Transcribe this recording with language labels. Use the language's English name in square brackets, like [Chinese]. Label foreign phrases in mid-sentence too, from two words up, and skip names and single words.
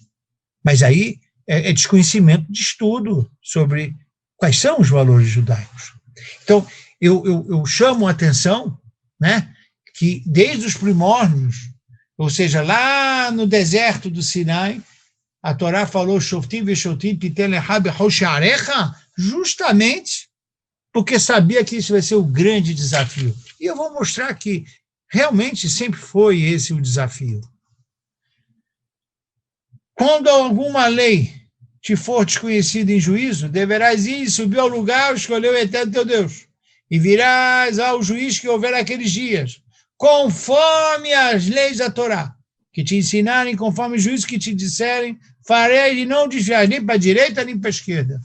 [Portuguese] Mas aí é desconhecimento de estudo sobre quais são os valores judaicos. Então, eu chamo a atenção, né, que desde os primórdios, ou seja, lá no deserto do Sinai, a Torá falou [Hebrew] שופטים ושוטים תתן לך בכל שעריך, [Portuguese] justamente porque sabia que isso vai ser o grande desafio. E eu vou mostrar que realmente sempre foi esse o desafio. Quando alguma lei te for desconhecida em juízo, deverás ir e subir ao lugar, escolher o eterno teu Deus, e virás ao juiz que houver aqueles dias, conforme as leis da Torá, que te ensinarem, conforme o juízo que te disserem, farei e não desviar nem para a direita nem para a esquerda.